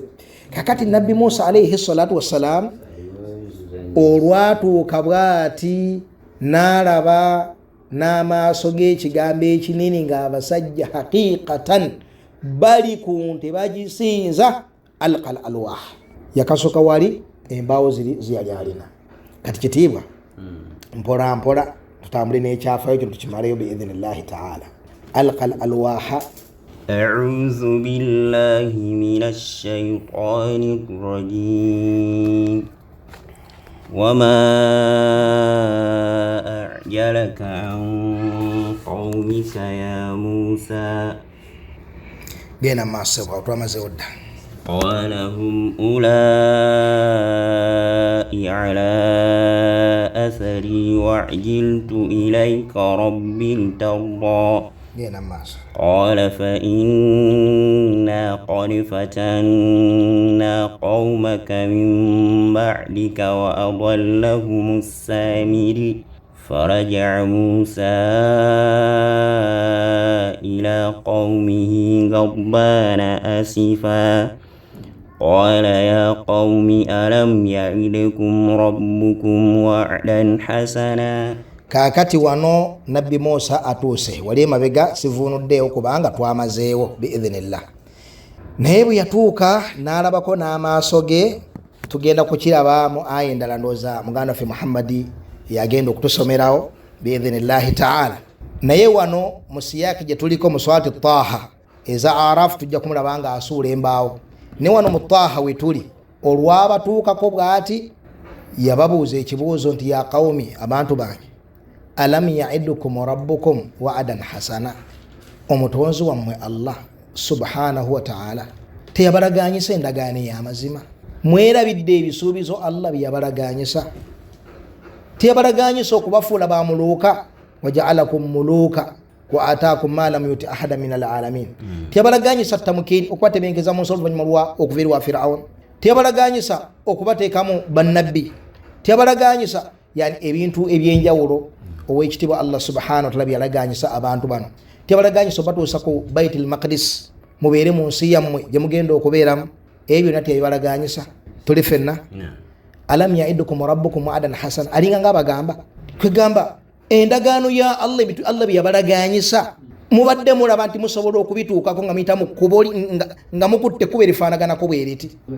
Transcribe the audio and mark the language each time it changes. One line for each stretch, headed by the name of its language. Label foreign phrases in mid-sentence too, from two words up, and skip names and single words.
Ganda: Kakati Nabbi Musa
Arabic: عليه الصلاة والسلام
Ganda: olwatuuka bw'ati n'alaba n'amaaso g'ekigambo ekinini ng'abasajja haqiqatan bali ku nte bagisinza
Arabic: ألقى الألواح,
Ganda: yakasoka wali embaawo ziyali alina. Kati kitiibwa mpola mpola tutambule n'ekyafayo kino tukimaleyo
Arabic: بإذن الله تعالى. ألقى الألواح. أعوذ بالله من الشيطان الرجيم وما أعجلك عن قومك يا موسى
Ganda: genda maaso twamaze odda.
Arabic: قال هم أولئك على أثري وعجلت إليك رب لترضى
Ganda: genda maaso.
Arabic: قال فإنا قد فتنا قومك من بعدك وأضلهم السامري فرجع موسى إلى قومه غضبان آسفا قال يا قوم ألم يعدكم ربكم وعدا حسنا.
Ganda: Kaakati wano Nabbi Musa atuuse, wali emabega sivunuddeewo kubanga twamazeewo biidhnillah. Naye bwe yatuuka n'alabako n'amaaso ge, tugenda kukiraba mu aya endala ndooza muganda waffe Muhammadi yagenda okutusomerawo
Arabic: بإذن الله تعالى.
Ganda: Naye wano mu siyaaki gye tuliko mu swalati Taha eza Arafu tujja kumulaba nga asuula embaawo. Ne wano mu Taha we tuli olwabatuukako bw'ati yababuuza ekibuuzo nti
Arabic: يا قومي,
Ganda: abantu bange,
Arabic: ألم يعدكم ربكم وعدا حسنا,
Ganda: omutonzi wammwe
Arabic: الله سبحانه وتعالى
Ganda: teyabalaganyisa endagaano y'amazima? Mwerabidde ebisuubizo Allah bye yabalaganyisa? Teyabalaganyisa okubafuula bamuluuka,
Arabic: وجعلكم ملوكا وآتاكم ما لم يؤت أحدا من العالمين.
Ganda: Teyabalaganyisa tamukiri okubatebenkeza mu nsi oluvannyuma lwa okuva ewa Firaun. Teyabalaganyisa okubateekamu bannabbi. Teyabalaganyisa yani ebintu ebyenjawulo owekitibwa
Arabic: الله سبحانه وتعالى
Ganda: byalaganyisa abantu bano tebalaganyisa batuusa ku Baitul Maqdis mubeere mu nsi yammwe gye mugenda okubeeramu ebyo nati ebibalaganyisa tuli fenna
Arabic: ألم يعدكم ربكم وعدا حسنا
Ganda: alinga ngabagamba kwegamba endagaano ya Allah bitu Allah byabalaganyisa mubadde mulaba nti musobola okubituukako nga muyita mu kkubo nga mukutte kuba erifaanaganako bweriti